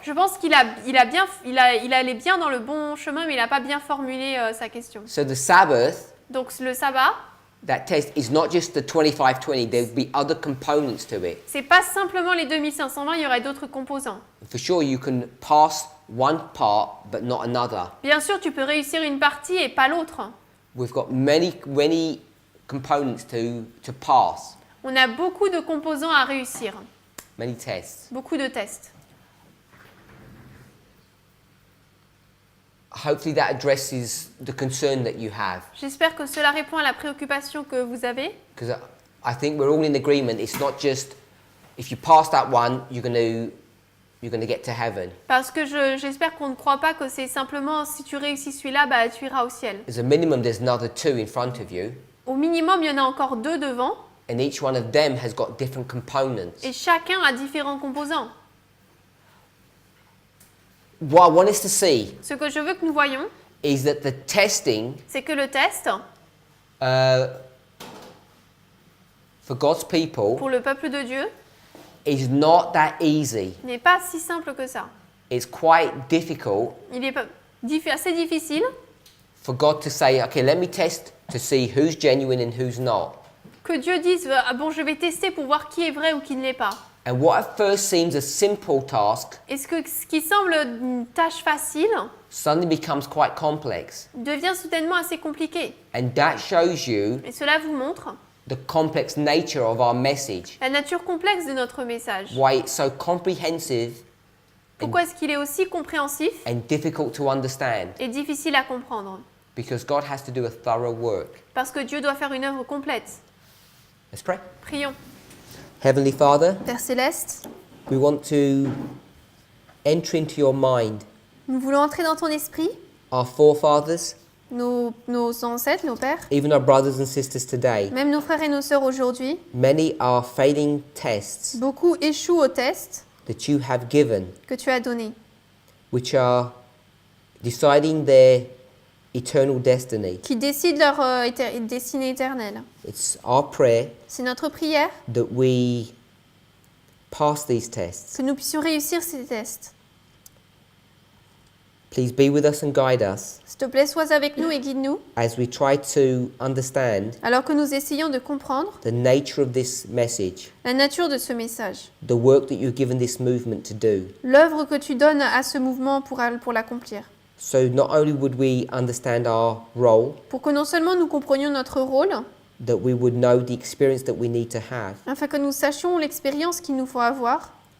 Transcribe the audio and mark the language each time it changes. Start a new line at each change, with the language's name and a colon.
French: Je pense qu'il allait bien dans le bon chemin, mais il n'a pas bien formulé sa question.
English: So the Sabbath,
French: Donc le sabbat,
English: that test, is not just the 25-20. There will be other components to it.
French: c'est pas simplement les 2520, il y aurait d'autres composants.
English: For sure, you can pass one part, but not another.
French: Bien sûr, tu peux réussir une partie et pas l'autre.
English: We've got many components to pass,
French: On a beaucoup de composants à réussir,
English: many tests.
French: beaucoup de tests.
English: Hopefully that addresses the concern that you have,
French: J'espère que cela répond à la préoccupation que vous avez.
English: because I think we're all in agreement. It's not just if you pass that one, you're going to get to heaven.
French: Parce que j'espère qu'on ne croit pas que c'est simplement si tu réussis celui-là, bah, tu iras au ciel.
English: As a minimum, there's another two in front of you,
French: Au minimum, il y en a encore 2 devant
English: and each one of them has got different components.
French: et chacun a différents composants.
English: What I want us to see
French: Ce que je veux que nous voyons,
English: is that the testing
French: c'est que le test,
English: for God's people
French: pour le peuple de Dieu,
English: is not that easy.
French: n'est pas si simple que ça.
English: It's quite difficult
French: Il est assez difficile
English: for God to say, okay, let me test to see who's genuine and who's not.
French: que Dieu dise « Ah bon, je vais tester pour voir qui est vrai ou qui ne l'est pas
English: And what at first seems a simple task ».
French: Et ce qui semble une tâche facile
English: suddenly becomes quite complex.
French: devient soudainement assez compliqué.
English: And that shows you
French: Et cela vous montre
English: the complex nature of our message,
French: la nature complexe de notre message.
English: why it's so comprehensive
French: Pourquoi est-ce qu'il est aussi compréhensif
English: and difficult to understand,
French: et difficile à comprendre?
English: because God has to do a thorough work.
French: Parce que Dieu doit faire une œuvre complète.
English: Let's pray.
French: Prions.
English: Heavenly Father,
French: Père Céleste,
English: we want to enter into your mind.
French: nous voulons entrer dans ton esprit,
English: Our forefathers,
French: nos ancêtres, nos pères,
English: even our brothers and sisters today,
French: même nos frères et nos sœurs aujourd'hui.
English: many are failing tests
French: Beaucoup échouent aux tests
English: that you have given,
French: que tu as donnés,
English: which are deciding their eternal destiny.
French: qui décident leur destinée éternelle.
English: It's our prayer
French: C'est notre prière
English: that we pass these tests.
French: que nous puissions réussir ces tests.
English: Please be with us and guide us
French: S'il te plaît, sois avec nous et guide-nous,
English: as we try to understand
French: alors que nous essayons de comprendre
English: the nature of this message,
French: la nature de ce message,
English: the work that you've given this movement to do.
French: l'œuvre que tu donnes à ce mouvement pour l'accomplir.
English: So not only would we understand our role,
French: Pour que non seulement nous comprenions notre rôle,
English: that we would know the experience that we need to have.
French: afin que nous sachions l'expérience qu'il nous faut avoir,